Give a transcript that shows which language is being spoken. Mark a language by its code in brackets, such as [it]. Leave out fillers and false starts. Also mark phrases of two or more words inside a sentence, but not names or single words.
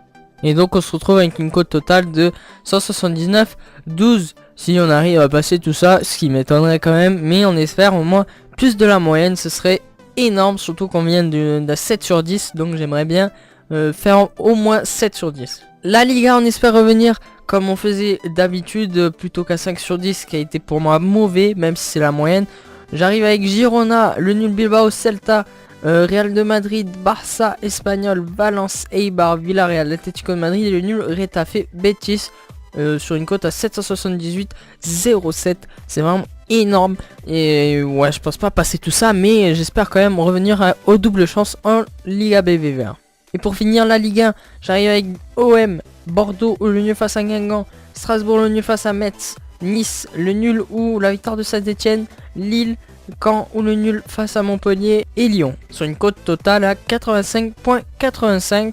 [fr] Et donc on se retrouve avec une cote totale de 179,12 si on arrive à passer tout ça, ce qui m'étonnerait quand même, mais on espère au moins plus de la moyenne, ce serait énorme, surtout qu'on vient d'un 7 sur 10, donc j'aimerais bien faire au moins 7 sur 10. La Liga, on espère revenir comme on faisait d'habitude, plutôt qu'à 5 sur 10, qui a été pour moi mauvais, même si c'est la moyenne. J'arrive avec Girona, le nul Bilbao, Celta, Real de Madrid, Barça, Espanyol, Valence, Eibar, Villarreal, Atlético de Madrid et le nul Retafe, Betis, sur une cote à 778,07. C'est vraiment énorme, et ouais, je pense pas passer tout ça, mais j'espère quand même revenir aux doubles chances en Liga BBVA. Et pour finir la Ligue 1, j'arrive avec OM, Bordeaux ou le nul face à Guingamp, Strasbourg le nul face à Metz, Nice le nul ou la victoire de Saint-Etienne, Lille, Caen ou le nul face à Montpellier et Lyon, sur une cote totale à 85,85.